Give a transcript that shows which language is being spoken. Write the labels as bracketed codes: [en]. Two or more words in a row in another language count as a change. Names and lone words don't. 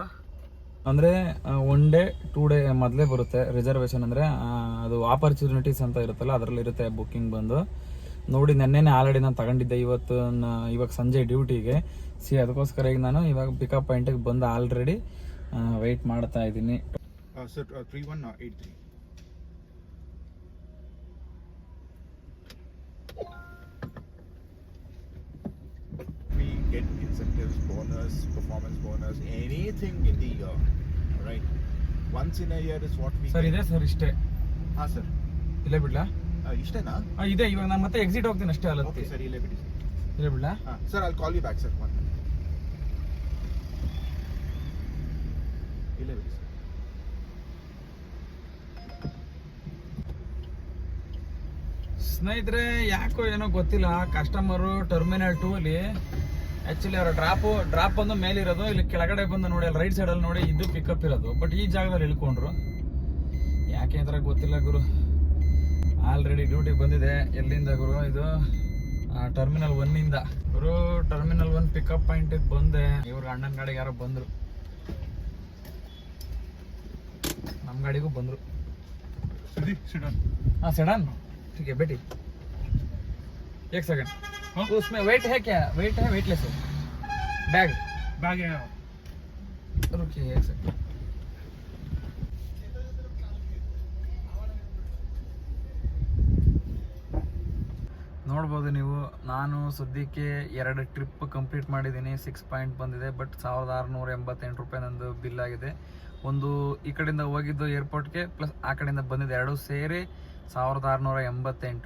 [kn] ಅಂದರೆ 1 ಡೇ 2 ಡೇ ಮೊದಲೇ ಬರುತ್ತೆ ರಿಸರ್ವೇಷನ್. ಅಂದರೆ ಅದು ಆಪರ್ಚುನಿಟೀಸ್ ಅಂತ ಇರುತ್ತಲ್ಲ, ಅದರಲ್ಲಿ ಇರುತ್ತೆ ಬುಕ್ಕಿಂಗ್ ಬಂದು. ನೋಡಿ ನೆನ್ನೆನೇ ಆಲ್ರೆಡಿ ನಾನು ತಗೊಂಡಿದ್ದೆ ಇವಾಗ ಸಂಜೆ ಡ್ಯೂಟಿಗೆ. ಅದಕ್ಕೋಸ್ಕರ ಈಗ ನಾನು ಇವಾಗ [en] pickup pointಗೆ [kn] ಬಂದು ಆಲ್ರೆಡಿ ವೆಯ್ಟ್ ಮಾಡ್ತಾ ಇದ್ದೀನಿ. [en] ಸರ್ 3183 we get incentives, bonus, performance bonus, anything in the year, right? Once in a year is what we [kn] ಸರ್ ಇದೆ ಸರ್, ಇಷ್ಟೇ. ಹಾಂ ಸರ್, ಇಲ್ಲೇ ಬಿಡ್ಲಾ? ಇಷ್ಟೇನಾ? ಇದೆ. ಇವಾಗ ನಾನು ಮತ್ತೆ ಎಕ್ಸಿಟ್ ಹೋಗ್ತೀನಿ ಅಷ್ಟೇ. ಅಲ್ಲ ಓಕೆ ಸರ್, ಇಲ್ಲೇ ಬಿಡಿ. ಇಲ್ಲೇ ಬಿಡ್ಲಾ? ಹಾಂ ಸರ್, [en] I'll call you back sir. [kn] ಇಲ್ಲೇ ಬಿಡಿ ಸರ್. ಸ್ನೇಹಿತರೆ, ಯಾಕೋ ಏನೋ ಗೊತ್ತಿಲ್ಲ, ಕಸ್ಟಮರು ಟರ್ಮಿನಲ್ 2 ಅಲ್ಲಿ ಆ್ಯಕ್ಚುಲಿ ಅವರ ಡ್ರಾಪ್ ಬಂದು ಮೇಲಿರೋದು, ಇಲ್ಲಿ ಕೆಳಗಡೆ ಬಂದು ನೋಡಿ, ಅಲ್ಲಿ [en] right sideಅಲ್ಲಿ [kn] ನೋಡಿ ಇದು ಪಿಕಪ್ ಇರೋದು. ಬಟ್ ಈ ಜಾಗದಲ್ಲಿ ಇಳ್ಕೊಂಡ್ರು. ಯಾಕೆ ಅಂತ ಗೊತ್ತಿಲ್ಲ ಗುರು. ಆಲ್ರೆಡಿ ಡ್ಯೂಟಿಗೆ ಬಂದಿದೆ. ಎಲ್ಲಿಂದ ಗುರು? ಇದು ಟರ್ಮಿನಲ್ 1 ಗುರು. ಟರ್ಮಿನಲ್ 1 [en] pickup pointಗೆ [kn] ಬಂದೆ. ಇವ್ರ ಅಣ್ಣನ ಗಾಡಿಗೆ ಯಾರೋ ಬಂದರು, ನಮ್ಮ ಗಾಡಿಗೂ ಬಂದರು. [hi] हाँ सेडान ठीक है बेटी, 1 सेकंड. उसमें वेट है क्या? वेट है, वेटलेस है? बैग है. रुकिए 1 सेकंड. [kn] ನೋಡ್ಬೋದು ನೀವು, ನಾನು ಸದ್ಯಕ್ಕೆ 2 [en] trip complete [kn] ಮಾಡಿದ್ದೀನಿ. 6 ಪಾಯಿಂಟ್ ಬಂದಿದೆ. ಬಟ್ 1688 ರೂಪಾಯಿ ನಂದು ಬಿಲ್ ಆಗಿದೆ. ಒಂದು ಈ ಕಡೆಯಿಂದ ಹೋಗಿದ್ದು ಏರ್ಪೋರ್ಟ್ಗೆ, ಪ್ಲಸ್ ಆ ಕಡೆಯಿಂದ ಬಂದಿದ್ದು, 2 ಸೇರಿ 1688.